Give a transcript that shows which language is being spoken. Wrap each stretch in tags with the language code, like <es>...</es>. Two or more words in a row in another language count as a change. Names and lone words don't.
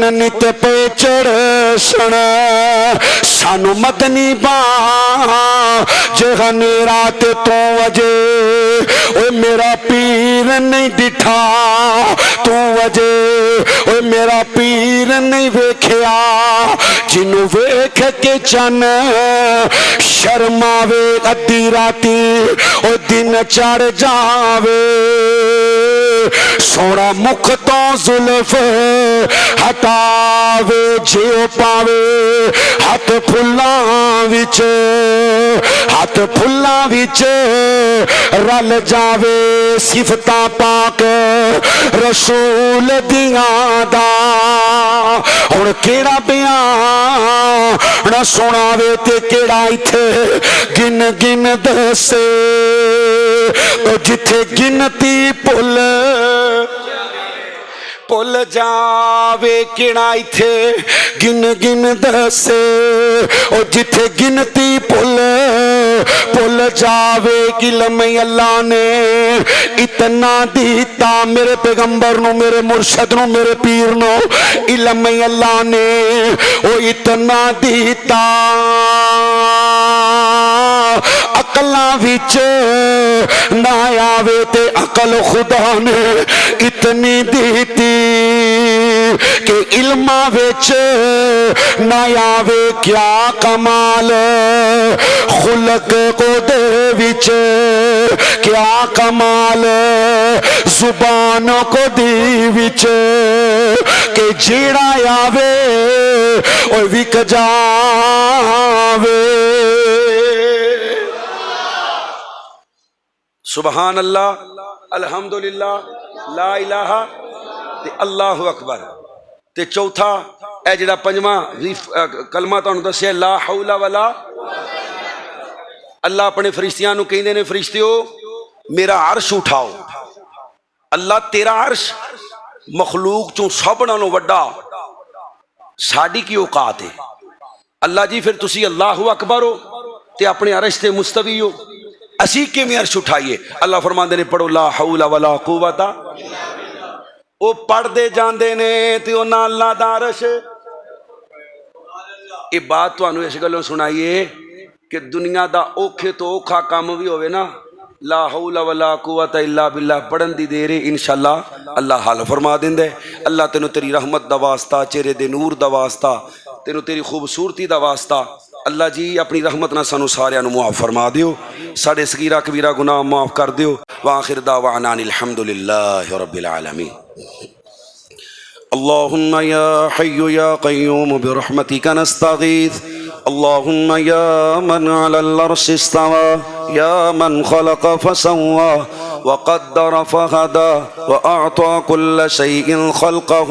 <pa>نت پہ چڑھ سن سانو مدنی با جے گھنیرا تے تو وجے او میرا پیر نہیں ڈٹھا تو وجے او میرا پیر نہیں ویکھیا جنو ویکھ کے چن شرماوے ادھی راتی او دن چڑھ جاوے سونا مکھ تو زلف ہٹاوے جیو پاوے ہاتھ پھلاں وچ رل جاوے صفتاں پاک رسول دیاں دا ہن کیڑا بیان نہ سناوے تے کیڑا ایتھے گن گن دسے او جتھے گنتی پل جاوے کیڑا ایتھے گن گن دسے او جتھے گنتی پل جاوے علم اللہ نے اتنا دیتا میرے پیغمبر نو میرے مرشد نو میرے پیر نو علم اللہ نے او اتنا دیتا عقل عقلاں وچ نہ آوے تے عقل خدا نے اتنی دیتی کہ علماں وچ نہ آوے کیا کمال خلق کو دے وچ کیا کمال زبانوں کو دی وچ کہ جیڑا آوے او وک جاوے.</pa> <ar>سبحان اللہ الحمدللہ لا الہ تے اللہ اکبر.</ar> <pa>تے چوتھا اے جڑا پنجواں کلمہ تانوں دسیا</pa> <ar>لا حول ولا.</ar> <pa>اللہ اپنے فرشتیاں نو کہندے نے فرشتیو میرا عرش اٹھاؤ. اللہ تیرا عرش مخلوق چوں سب نالوں وڈا ساڈی کی اوقات ہے. اللہ جی پھر تسی</pa> <ar>اللہ اکبر</ar> <pa>ہو تے اپنے عرش تے مستوی ہو اسی کیویں عرش اٹھائیے. اللہ فرماندے نے پڑھو</pa> <ar>لا حول ولا قوت.</ar> <pa>او پڑھ دے جاندے نے تے انہاں اللہ دا عرش. یہ بات تانوں اس گلوں سنائیے کہ دنیا دا اوکھے تو اوکھا کام بھی ہوئے نا</pa> <ar>لا حول ولا قوت الا باللہ</ar> <pa>پڑھن دی دیر انشاءاللہ اللہ حل فرما دیندے. اللہ تینوں تیری رحمت دا واسطہ چہرے دے نور دا واسطہ تینوں تیری خوبصورتی دا واسطہ اللہ جی اپنی رحمت نہ سانو سارے نو معاف فرما دیو. ساڈے صغیرہ کبیرہ گناہ معاف کر دیو.</pa> <ar>وآخر دعوانا الحمدللہ رب العالمین. اللهم يا حي يا قيوم برحمتك نستغيث. اللهم يا من على العرش استوى يا من خلق فسوى وقدر فهدى وأعطى كل شيء خلقه</ar>